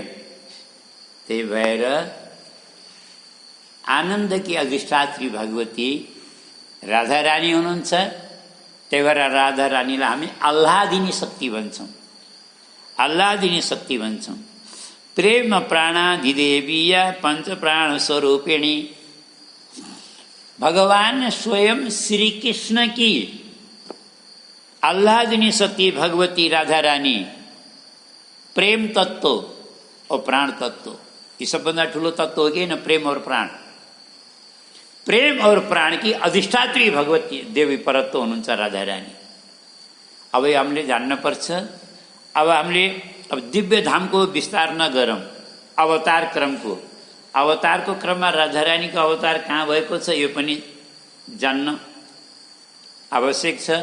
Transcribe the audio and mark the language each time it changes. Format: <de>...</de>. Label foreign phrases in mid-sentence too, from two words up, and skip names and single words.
<ne>त्यही भएर आनन्दकी अधिष्ठात्री भगवती राधा रानी हुनुहुन्छ। त्यही भएर राधा रानीलाई हामी आह्लादिनी शक्ति भन्छौँ, आह्लादिनी शक्ति भन्छौँ।</ne> <sa>प्रेम प्राणाधिदेवीया पंच प्राण स्वरूपिणी,</sa> <hi>भगवान स्वयं श्री कृष्ण की आह्लादिनी शक्ति भगवती राधा रानी प्रेम तत्व और प्राण तत्व,</hi> <ne>ये सबभन्दा ठुलो तत्व हो कि न?</ne> <hi>प्रेम और प्राण। प्रेम और प्राण की अधिष्ठात्री भगवती देवी परत्व हुनुहुन्छ राधा रानी।</hi> <ne>अब हामीले जान्न पर्छ। अब हामीले दिव्य धामको विस्तार नगरौँ, अवतार क्रमको। अवतारको क्रममा राधा रानीको अवतार कहाँ भएको छ यो पनि जान्न आवश्यक छ।</ne>